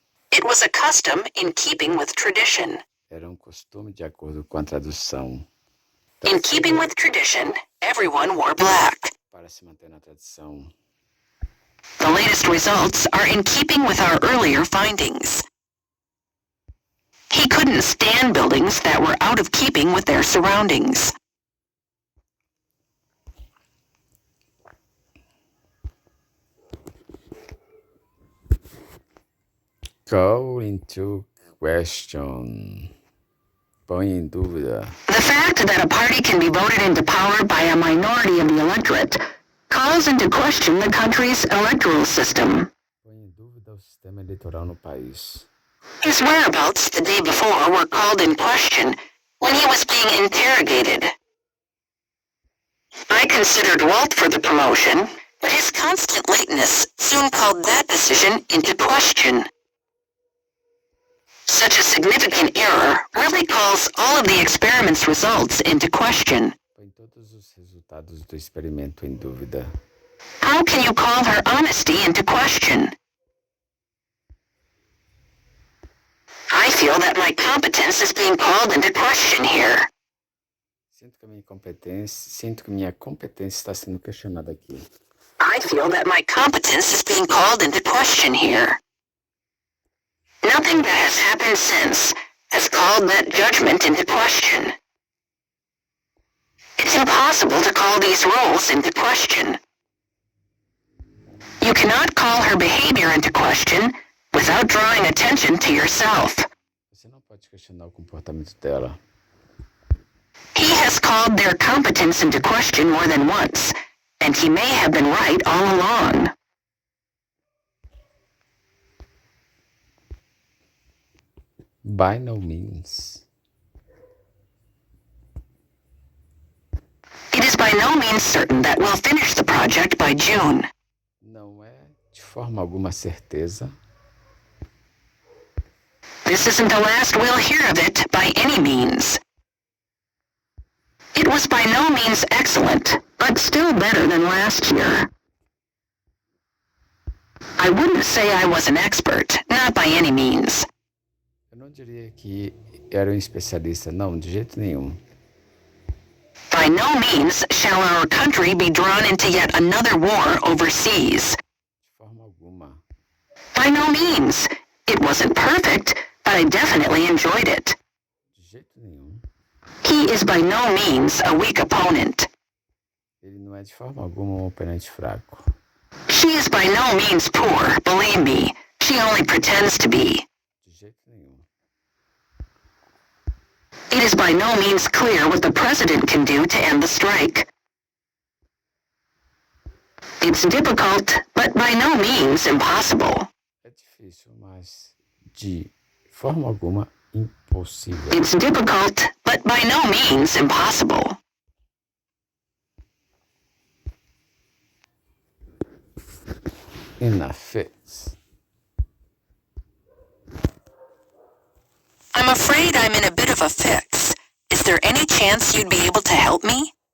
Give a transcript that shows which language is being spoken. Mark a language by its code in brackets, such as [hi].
[en] It was a custom in keeping with tradition. [pt] Era costume de acordo com a tradução. [en] In keeping with tradition, everyone wore black. [pt] Para se manter na tradição. [en] The latest results are in keeping with our earlier findings. He couldn't stand buildings that were out of keeping with their surroundings. Call into question. [pt] Põe em dúvida. [en] The fact that a party can be voted into power by a minority of the electorate calls into question the country's electoral system. [pt] Põe em dúvida o sistema eleitoral no país. [en] His whereabouts the day before were called in question when he was being interrogated. I considered Walt for the promotion, but his constant lateness soon called that decision into question. Such a significant error really calls all of the experiment's results into question. [pt] Põe todos os resultados do experimento em dúvida. [en] How can you call her honesty into question? I feel that my competence is being called into question here. [pt] Sinto que minha competência está sendo questionada aqui. [en] I feel that my competence is being called into question here. Nothing that has happened since has called that judgment into question. It's impossible to call these rules into question. You cannot call her behavior into question without drawing attention to yourself. [pt] Você não pode questionar o comportamento dela. [en] He has called their competence into question more than once, and he may have been right all along. By no means. It is by no means certain that we'll finish the project by June. [pt] Não é de forma alguma certeza. [en] This isn't the last we'll hear of it by any means. It was by no means excellent, but still better than last year. I wouldn't say I was an expert, not by any means. [pt] Eu não diria que era um especialista, não, de jeito nenhum. [en] By no means shall our country be drawn into yet another war overseas. [pt] De forma alguma. [en] By no means. It wasn't perfect, but I definitely enjoyed it. [pt] De jeito nenhum. [en] He is by no means a weak opponent. [pt] Ele não é de forma alguma um oponente fraco. [en] She is by no means poor, believe me. She only pretends to be. [pt] De jeito nenhum. [en] It is by no means clear what the president can do to end the strike. It's difficult, but by no means impossible. [pt] É difícil, mas de forma alguma impossível. [en] It's difficult, but by no means impossible. In a fix. I'm afraid I'm in a bit of a fix. Is there any chance you'd be able to help me?